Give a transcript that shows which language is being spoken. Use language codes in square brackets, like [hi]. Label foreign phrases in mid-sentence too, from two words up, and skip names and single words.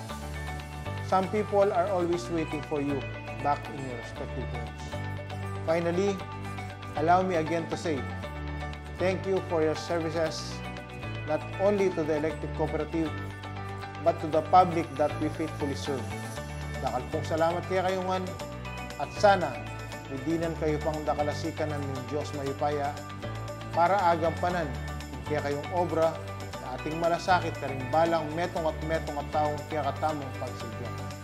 [en] Some people are always waiting for you back in your respective homes. Finally, allow me again to say thank you for your services not only to the electric cooperative but to the public that we faithfully serve. [pam] Dakal pong salamat kaya kayungan at sana midinan kayo pang dakalasikan ng Diyos mahipaya para agampanan kaya kayong obra na ating malasakit karing balang metong at taong kaya katamong pagsigyan.